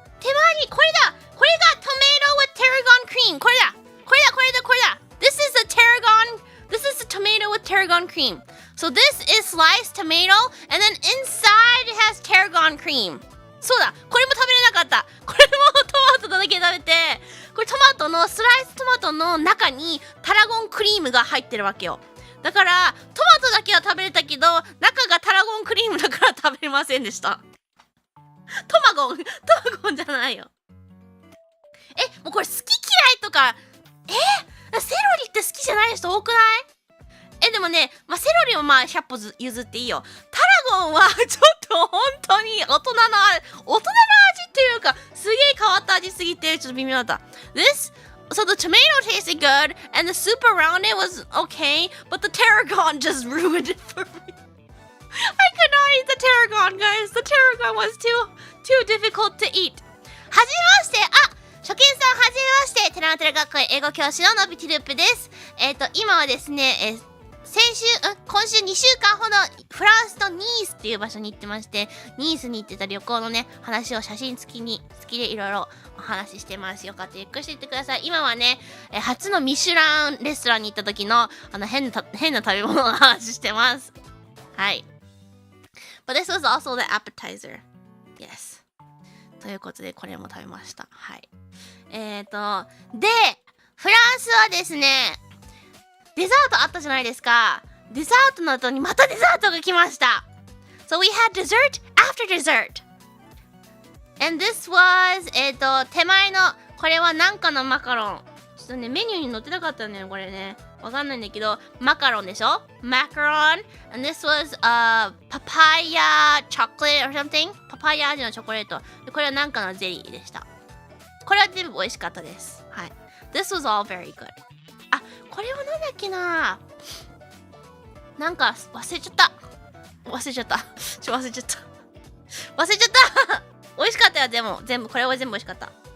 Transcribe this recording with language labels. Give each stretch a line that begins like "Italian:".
Japanese: 手まり、これが tomato with tarragon cream. これだ
English: This is the tomato with tarragon cream. So this is sliced tomato, and then inside it has tarragon cream.
Japanese: そうだ、これも食べれなかった。これもトマトだけ食べて、これスライストマトの中にタラゴンクリームが入ってるわけよ。だからトマトだけは食べれたけど、中がタラゴンクリームだから食べれませんでした。トマゴンじゃないよ。もうこれ好き嫌いとか、セロリって好きじゃない人多くない？でもね、セロリもまあ100歩譲っていいよ。タラゴンはちょっと本当に大人の味っていうか、すげえ変わった味すぎてちょっと微妙だった。
English: So the tomato tasted good and the soup around it was okay, but the tarragon just ruined it for me. I could not eat the tarragon, guys. The tarragon was too difficult to eat.
Japanese: はじめまして。初見さんはじめまして。テラノテラ学園英語教師ののびティループです。今はですね、今週2週間ほどフランスのニースっていう場所に行ってまして、ニースに行ってた旅行のね、話を写真付きでいろいろお話ししてます。よかったらゆっくりしていってください。今はね、初のミシュランレストランに行った時の変な食べ物の話してます。はい。
English: But this was also the appetizer. Yes.
Japanese: ということで、これも食べました。はい。で、フランスはですね、デザートあったじゃないですか。デザートの後にまたデザートが来ました。
English: So we had dessert after dessert. And this was
Japanese: 手前のこれはなんかのマカロン。ちょっとねメニューに載ってなかったんだよこれね。わかんないんだけどマカロンでしょ？マカロン。
English: And this was papaya chocolate or something.
Japanese: パパイヤ味のチョコレート。でこれはなんかのゼリーでした。これは全部美味しかったです。
English: はい。This was all very good.
Japanese: これはなんだっけな、なんか忘れちゃった。美味しかったよ。でも全部これは全部美味しかった。